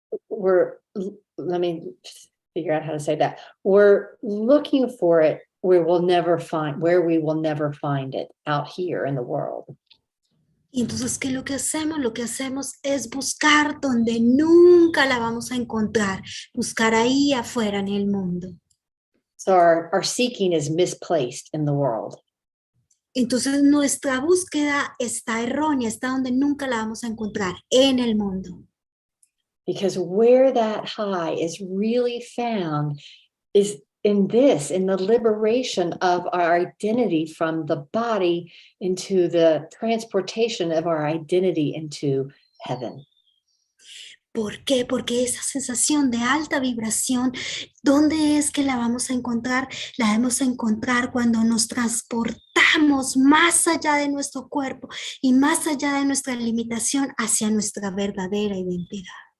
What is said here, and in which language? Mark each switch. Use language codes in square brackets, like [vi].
[en] Let me figure out how to say that. We're looking for it where we will never find it out here in the world. [es] Y entonces, ¿qué es lo que hacemos? Lo que hacemos es buscar donde nunca la vamos a encontrar, buscar ahí afuera en el mundo. [en] So our seeking is misplaced in the world. [es] Entonces nuestra búsqueda está errónea, está donde nunca la vamos a encontrar, en el mundo. [en] Because where that high is really found is in the liberation of our identity from the body into the transportation of our identity into heaven. [es] ¿Por qué? Porque esa sensación de alta vibración, ¿dónde es que la vamos a encontrar? La vamos a encontrar cuando nos transportamos más allá de nuestro cuerpo y más allá de nuestra limitación hacia nuestra verdadera identidad.